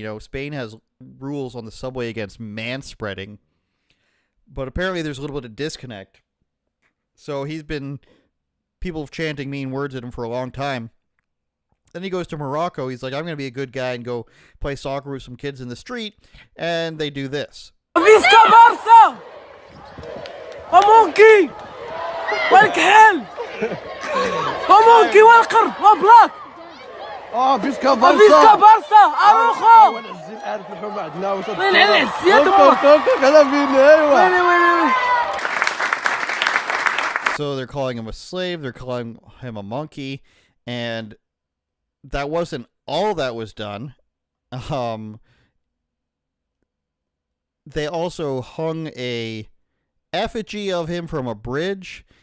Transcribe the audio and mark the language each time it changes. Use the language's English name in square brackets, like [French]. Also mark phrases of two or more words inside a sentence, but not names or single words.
[English] Spain has rules on the subway against manspreading, but apparently there's a little bit of disconnect. So people chanting mean words at him for a long time. Then he goes to Morocco. He's like, I'm going to be a good guy and go play soccer with some kids in the street. And they do this. ومونكي والكحل ومونكي والقرد وبلاك فيسكا بارسا اروخو وين So they're calling him a slave, they're calling him a monkey, and that wasn't all that was done. They also hung a effigy of him from a bridge.